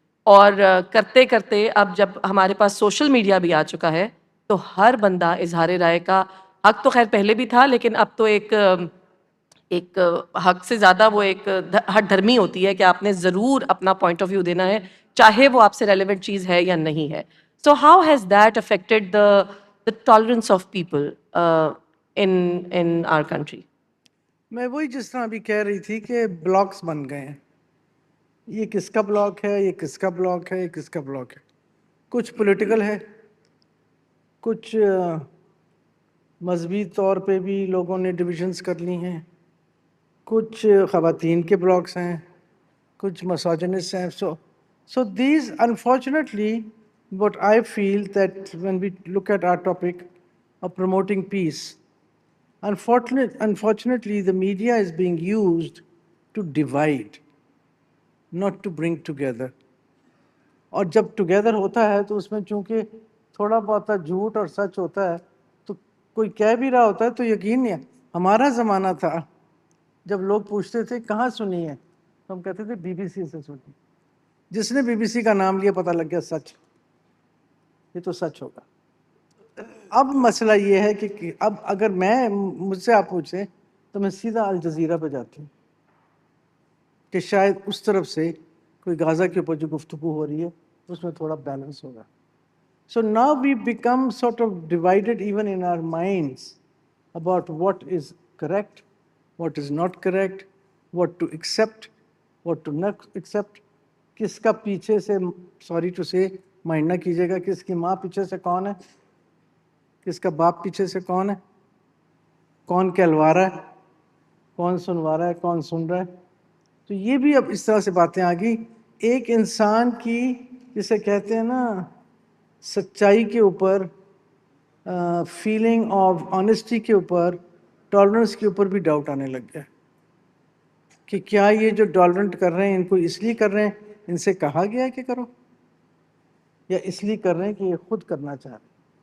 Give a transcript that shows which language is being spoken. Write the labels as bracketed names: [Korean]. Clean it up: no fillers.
[Urdu] اور کرتے کرتے اب جب ہمارے پاس سوشل میڈیا بھی آ چکا ہے تو ہر بندہ اظہار رائے کا حق تو خیر پہلے بھی تھا، لیکن اب تو ایک حق سے زیادہ وہ ایک ہٹ دھرمی ہوتی ہے کہ آپ نے ضرور اپنا پوائنٹ آف ویو دینا ہے، چاہے وہ آپ سے ریلیونٹ چیز ہے یا نہیں ہے. [English] So how has that affected the tolerance of people in our country? [Urdu] میں وہی جس طرح ابھی کہہ رہی تھی کہ بلاکس بن گئے ہیں. یہ کس کا بلاک ہے، یہ کس کا بلاک ہے، یہ کس کا بلاک ہے. کچھ پولیٹیکل ہے، کچھ مذہبی طور پہ بھی لوگوں نے ڈویژنس کر لی ہیں, کچھ خواتین کے بلاگس ہیں, کچھ مسوجنسٹ ہیں. [English] So these, unfortunately, what I feel that when we look at our topic of promoting peace, unfortunately, the media is being used to divide, not to bring together. [Urdu] اور جب ٹوگیدر ہوتا ہے تو اس میں چونکہ تھوڑا بہت جھوٹ اور سچ ہوتا ہے, تو کوئی کہہ بھی رہا ہوتا ہے تو یقین نہیں ہے. ہمارا زمانہ تھا جب لوگ پوچھتے تھے کہاں سنی ہے, تو ہم کہتے تھے بی بی سی سے سنی. جس نے بی بی سی کا نام لیا پتہ لگ گیا سچ, یہ تو سچ ہوگا. اب مسئلہ یہ ہے کہ اب اگر مجھ سے آپ پوچھیں تو میں سیدھا الجزیرہ پہ جاتی ہوں کہ شاید اس طرف سے کوئی غازہ کے اوپر جو گفتگو ہو رہی ہے اس میں تھوڑا بیلنس ہوگا. [English] So now we become sort of divided even in our minds about what is correct, what is not correct, what to accept, what to not accept. [Urdu] کس کا پیچھے سے, [English] sorry to say, [Urdu] مائنڈ نہ کیجیے گا, کس کی ماں پیچھے سے کون ہے, کس کا باپ پیچھے سے کون ہے, کون کہلوا رہا ہے, کون سنوا رہا ہے, کون سن رہا ہے. تو یہ بھی اب اس طرح سے باتیں آ گئی. ایک انسان کی جسے کہتے ہیں نا سچائی کے اوپر, [English] feeling of honesty [Urdu] کے اوپر, ٹالرنس کے اوپر بھی ڈاؤٹ آنے لگ گیا کہ کیا یہ جو ٹالرنٹ کر رہے ہیں ان کو اس لیے کر رہے ہیں, ان سے کہا گیا ہے کہ کرو, یا اس لیے کر رہے ہیں کہ یہ خود کرنا چاہ رہے ہیں.